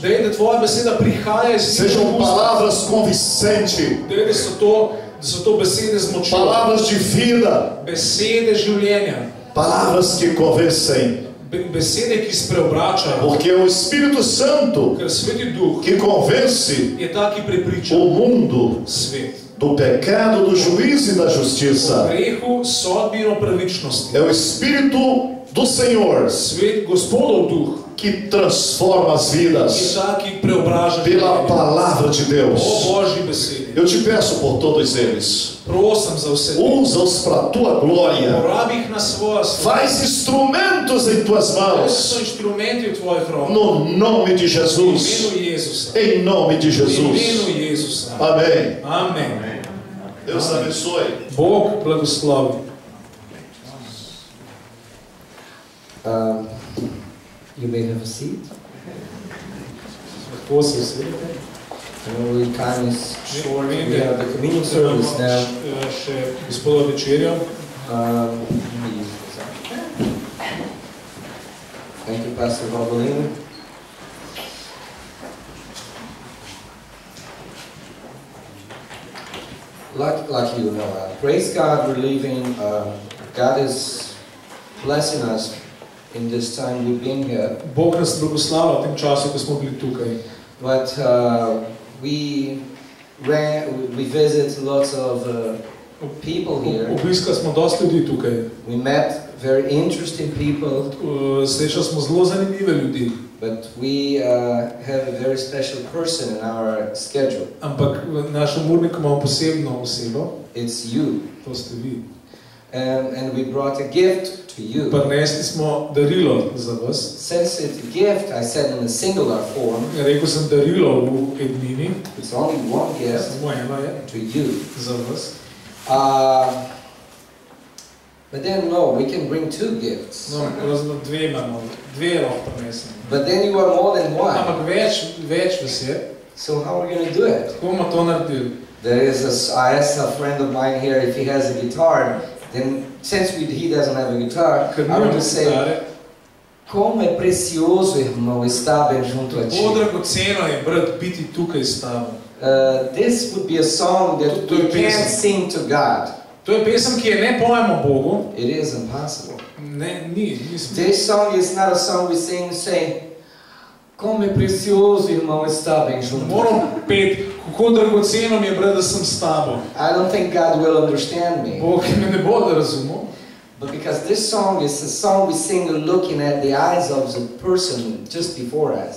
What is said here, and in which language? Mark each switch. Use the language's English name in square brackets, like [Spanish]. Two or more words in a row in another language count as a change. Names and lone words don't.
[Slovenian] Daj, da tvoja beseda prihaja iz [Portuguese] sejam [Slovenian] tvojih ust. [Portuguese] palavras convincentes, [Slovenian] Daj, da so to besede z močjo, [Portuguese] palavras de vida, [Slovenian] besede življenja, [Portuguese] palavras que convencem, [Slovenian] besede, ki spreobračajo. [Portuguese] porque é o Espírito Santo [Slovenian] Ker Sveti Duh [Portuguese] que convence [Slovenian] je ta, ki prepriča [Portuguese] o mundo [Slovenian] svet [Portuguese] do pecado, do juízo e da o justiça. [Slovenian] grehu, sodbi in o pravičnosti. [Portuguese] É o Espírito do Senhor [Slovenian] Svet Gospodov Duh [Portuguese] que transforma as [Slovenian] je [Portuguese] vidas [Slovenian] ta, ki preobraža [Portuguese] pela [Slovenian] življenje. [Portuguese] palavra de [Slovenian] O [Portuguese] Deus. [Slovenian] Božji besedi. [Portuguese] Eu te peço por todos eles, [Slovenian] Prosim za vse te. [Portuguese] usa-os para a tua glória. [Slovenian] Uporabi jih na svojo slavo. [Portuguese] Faz instrumentos em tuas [Slovenian] To [Portuguese] mãos, [Slovenian] so inštrumenti v tvojih rokah. [Portuguese] no nome de [Slovenian] V [Portuguese] Jesus. [Slovenian] imenu Jezusa. [Portuguese] Em nome de [Slovenian] V imenu [Portuguese] Jesus. [Slovenian] Jezusa. [Portuguese] Amém. [Slovenian] Amen. [Portuguese] Deus abençoe. [Slovenian] Bog blagoslovi. [English] You may have a seat. [Slovenian] Lahko se usedete. [English] I know we time is short. We [Slovenian] Vem, [English] have the communion [Slovenian] da [English] service [Slovenian] imamo [English] now. [Slovenian] še gospodo večerjo. [English] Thank you, Pastor Valbolino. Like you know, praise God, we're leaving. God is blessing us in this time we've been here. [Slovenian] Bog nas blagoslavlja v tem času, ko smo bili tukaj. [English] But we visit lots of people here. [Slovenian] Obiskali smo dosti ljudi tukaj. [English] We met very interesting people. [Slovenian] Srečali smo zelo zanimive ljudi. [English] But we have a very special person in our schedule. [Slovenian] Ampak v našem urniku imamo posebno osebo. [English] It's you. [Slovenian] To ste vi. [English] And we brought a gift to you. [Slovenian] Prinesli smo darilo za vas. [English] Since it's a gift, I said in a singular form. [Slovenian] Rekel sem darilo v ednini. [English] It's only one gift [Slovenian] Samo eno je [English] to you. [Slovenian] za vas. [English] But then no, we can bring two gifts. [Slovenian] No, dve imamo, dve lahko prinesem. [English] But then you are more than one. [Slovenian] Ampak več vas je. [English] So how are we going to do it? [Slovenian] Kako bomo to naredili? [English] I asked a friend of mine here if he has a guitar. Then since he doesn't have a guitar, I want to say, [Portuguese] como é precioso, irmão, estar bem junto a ti. [Slovenian] Kako dragoceno je, brat, biti tukaj s tabo. [English] This would be a song that we can't sing to God. [Slovenian] To je pesem, ki je ne pojemo Bogu. [English] It is impossible. [Slovenian] Ne, nismo. [English] This song is not a song we sing, say, [Portuguese] como é precioso, irmão, estar bem junto a ti. [Slovenian] Moram peti, kako dragoceno mi je, brat, da sem s tabo. [English] I don't think God will understand me. [Slovenian] Bog me ne bo razumel. [English] But because this song is a song we sing looking at the eyes of the person just before us.